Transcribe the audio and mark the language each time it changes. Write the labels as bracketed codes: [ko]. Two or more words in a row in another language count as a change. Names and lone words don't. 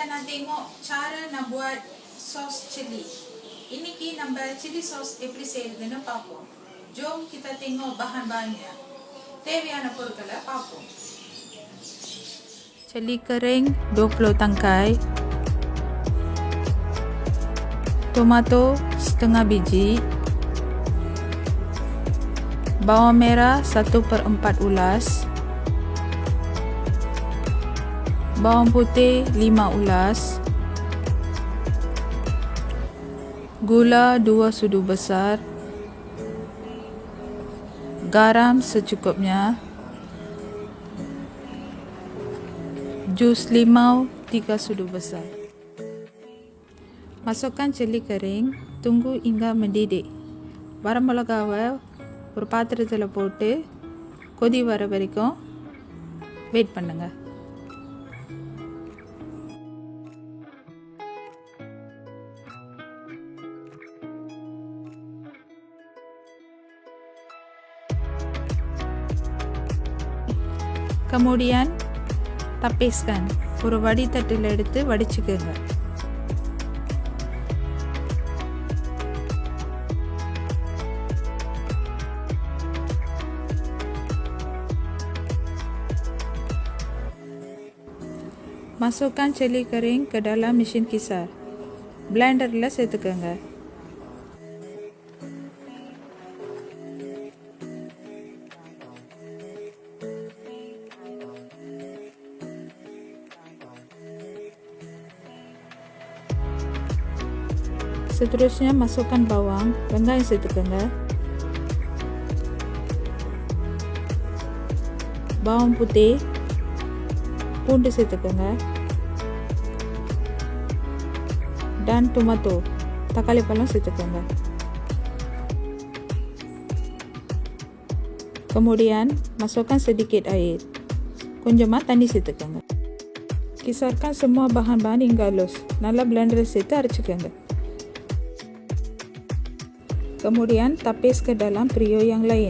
[ms] tengok cara nak buat sos cili. [ta] இன்னைக்கு நம்ம சில்லி சாஸ் எப்படி செய்யறதுன்னு பார்ப்போம். [ms] ஜோம் kita tengok bahan-bahannya. [ta] தேவையான பொருட்களை பார்ப்போம். [ms] Cili kering 20 tangkai, tomato setengah biji, bawang merah 1/4 ulas, bawang putih 5 ulas, gula 2 sudu besar, garam secukupnya, jus limau 3 sudu besar. Masukkan cili kering, tunggu hingga mendidih. [ta] வரமிளகாவை ஒரு பாத்திரத்தில் போட்டு கொதி வர வரைக்கும் வெயிட் பண்ணுங்க. [ms] Kemudian tapiskan. [ta] ஒரு வடிதட்டில் எடுத்து வடிச்சுக்கோங்க. [ms] Masukkan cili kering ke dalam mesin kisar. [ta] Blenderல சேர்த்துக்கோங்க. [ms] Seterusnya masukkan bawang, [ta] வெங்காயம் சேர்த்துக்கோங்க. [ms] bawang putih, [ta] பூண்டு சேர்த்துக்கோங்க. [ms] dan tomato, [ta] தக்காளி பழம் சேர்த்துக்கோங்க. [ms] Kemudian masukkan sedikit air. [ta] கொஞ்சமாக தண்ணி சேர்த்துக்கோங்க. [ms] Kisarkan semua bahan-bahan hingga halus. [ta] நல்லா blender சேர்த்து அரைச்சுக்கோங்க. [ms] Kemudian tapis ke dalam periuk yang lain.